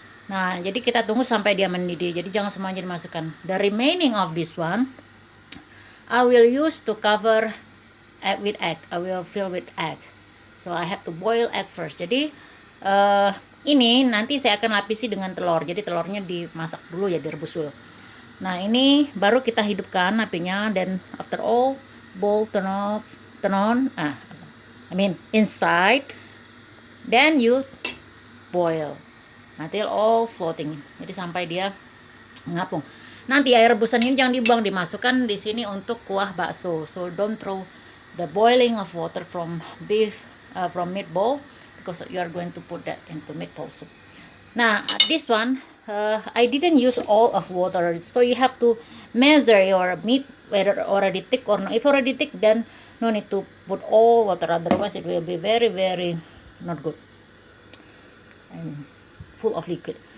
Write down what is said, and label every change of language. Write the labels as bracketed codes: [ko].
[id] Nah, jadi kita tunggu sampai dia mendidih. Jadi jangan semuanya dimasukkan. [en] The remaining of this one I will use to cover with egg. I will fill with egg. So I have to boil egg first. [id] Jadi ini nanti saya akan lapisi dengan telur. Jadi telurnya dimasak dulu ya, direbus dulu. Nah, ini baru kita hidupkan apinya, dan [en] after all bowl turn on inside, then you boil until all floating. [id] Jadi sampai dia mengapung. Nanti air rebusan ini jangan dibuang, dimasukkan di sini untuk kuah bakso. [en] So don't throw the boiling of water from meatball, because you are going to put that into meatball soup. Now this one, I didn't use all of water, so you have to measure your meat whether already thick or not. If already thick, then no need to put all water, otherwise it will be very not good and full of liquid.